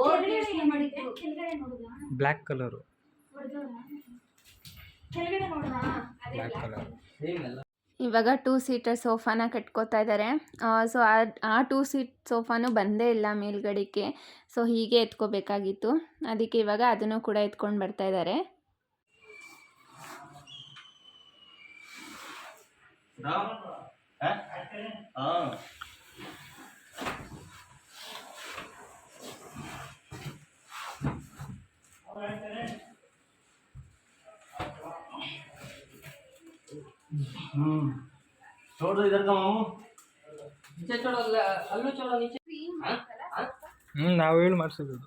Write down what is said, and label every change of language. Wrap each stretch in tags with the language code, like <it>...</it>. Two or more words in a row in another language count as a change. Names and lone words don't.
<en>black colour, black colour.</en> <kn>ಇವಾಗ 2</kn> <en>seater sofa</en> <kn>ಕಟ್ಕೋತಾ ಇದ್ದಾರೆ. ಸೊ ಆ 2</kn> <en>seat sofa</en> <kn>ಬಂದೇ ಇಲ್ಲ ಮೇಲ್ಗಡೆಗೆ. ಸೊ ಹೀಗೆ ಎತ್ಕೋಬೇಕಾಗಿತ್ತು, ಅದಕ್ಕೆ ಇವಾಗ ಅದನ್ನು ಕೂಡ ಎತ್ಕೊಂಡು ಬರ್ತಾ ಇದ್ದಾರೆ.</kn> <hi>छोड़ दो इधर का मामू, नीचे छोड़ो, अल्लू छोड़ो नीचे.</hi> <kn>ನಾವು ಹೇಳಿ ಮಾಡಿಸೋದು.</kn>